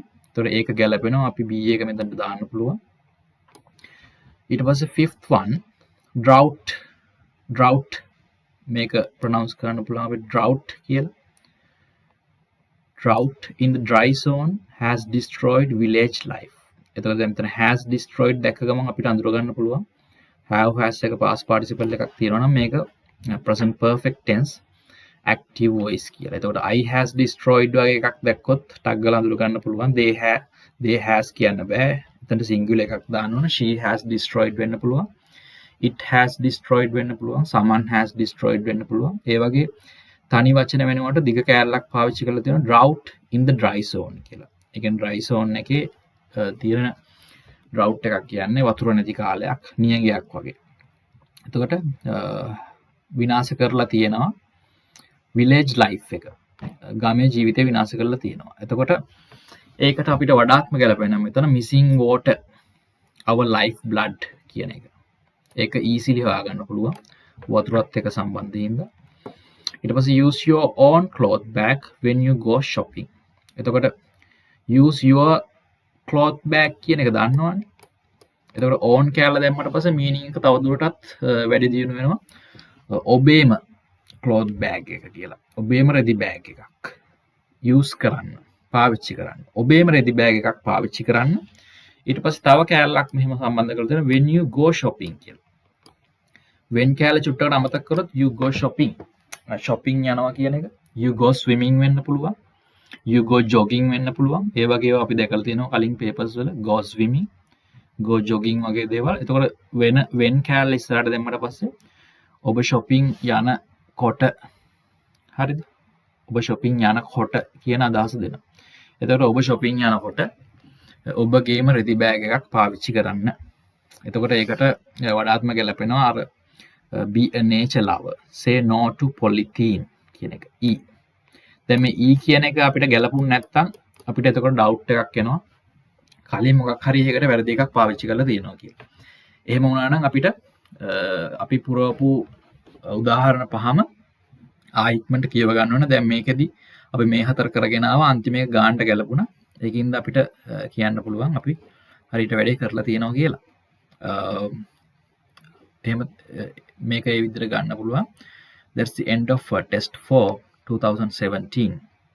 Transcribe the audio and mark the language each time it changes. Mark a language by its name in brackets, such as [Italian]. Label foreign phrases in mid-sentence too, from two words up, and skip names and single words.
[Sinhala] ඒතකොට ඒක ගැලපෙනවා. අපි B එක මෙතනට දාන්න පුළුවන්. ඊට පස්සේ [English] fifth one, [Sinhala] drought මේක pronounce කරන්න පුළුවන් අපි drought කියලා. [English] drought in the dry zone has destroyed village life. [Sinhala] එතකොට දැන් මෙතන [English] has destroyed [Sinhala] දැක්ක ගමන් අපිට අඳුර ගන්න පුළුවන් [English] have has [Sinhala] එක [English] past participle [Sinhala] එකක් තියෙනවා නම් මේක [English] present perfect tense active voice [Sinhala] කියලා. එතකොට [English] I has destroyed [Sinhala] වගේ එකක් දැක්කොත් ටග් ගාලා අඳුර ගන්න පුළුවන්. [English] they has [Sinhala] කියන්න බෑ. එතනට singular එකක් දාන්න ඕන. [English] she has destroyed [Sinhala] වෙන්න පුළුවන්. [English] it has destroyed [Sinhala] වෙන්න පුළුවන්. [English] someone has destroyed [Sinhala] වෙන්න පුළුවන්. ඒ වගේ තනි වචන වෙනුවට දිග කෑල්ලක් පාවිච්චි කරලා තියෙනවා [English] drought in the dry zone [Sinhala] කියලා. ඒ කියන්නේ [English] dry zone [Sinhala] එකේ තියෙන drought එකක් කියන්නේ වතුර නැති කාලයක්, නියඟයක් වගේ. එතකොට විනාශ කරලා තියෙනවා [English] village life [Sinhala] එක. ගමේ ජීවිතය විනාශ කරලා තියෙනවා. එතකොට ඒකට අපිට වඩාත්ම ගැලපෙන මෙතන [English] missing water, our life blood [Sinhala] කියන එක. ඒක easily හොයාගන්න පුළුවන් වතුරත් එක්ක සම්බන්ධින්ද. ඊට පස්සේ [English] use your own cloth bag when you go shopping. [Sinhala] එතකොට [English] use your cloth bag [Sinhala] කියන එක දන්නවනේ. එතකොට own කියලා දැම්මට පස්සේ meaning එක තව දුරටත් වැඩි දියුණු වෙනවා. ඔබේම [English] cloth bag [Sinhala] එක කියලා. ඔබේම රෙදි bag එකක් use කරන්න, පාවිච්චි කරන්න. ඔබේම රෙදි bag එකක් පාවිච්චි කරන්න. ඊට පස්සේ තව කෑල්ලක් මෙහෙම සම්බන්ධ කරලා තියෙනවා [English] when you go shopping [Sinhala] කියලා. when කෑල්ල චුට්ටකට අමතක කරොත් [English] you go shopping. [Sinhala] shopping යනවා කියන එක. [English] you go swimming [Sinhala] වෙන්න පුළුවන්. [English] you go jogging [Sinhala] වෙන්න පුළුවන්. ඒ වගේ ඒවා අපි දැකලා තියෙනවා කලින් papers වල [English] go swimming, go jogging [Sinhala] වගේ දේවල්. එතකොට when කෑල්ල ඉස්සරහට දැම්මට පස්සේ ඔබ shopping යන කොට, හරිද? ඔබ shopping යනකොට කියන අදහස දෙනවා. එතකොට ඔබ shopping යනකොට ඔබගේම රෙදි බෑග් එකක් පාවිච්චි කරන්න. එතකොට ඒකට වඩාත්ම ගැලපෙනවා අර [English] be a nature lover, say no to polythene [Sinhala] කියන එක. E. දැන් මේ E කියන එක අපිට ගැලපුණ නැත්නම් අපිට එතකොට doubt එකක් එනවා. කලින් මොකක් හරි එකකට වැරදි එකක් පාවිච්චි කරලා තියෙනවා කියලා. එහෙම වුණා නම් අපිට අපි පුරවපු උදාහරණ පහම ආයික්මන්ට කියව ගන්න ඕන. දැන් මේකෙදි අපි මේ හතර කරගෙන ආවා, අන්තිම එක ගානට ගැලපුණා. ඒකින්ද අපිට කියන්න පුළුවන් අපි හරියට වැඩේ කරලා තියෙනවා කියලා. එහෙම මේක ඒ විදිහට ගන්න පුළුවන්. [English] That's the end of test 4 2017.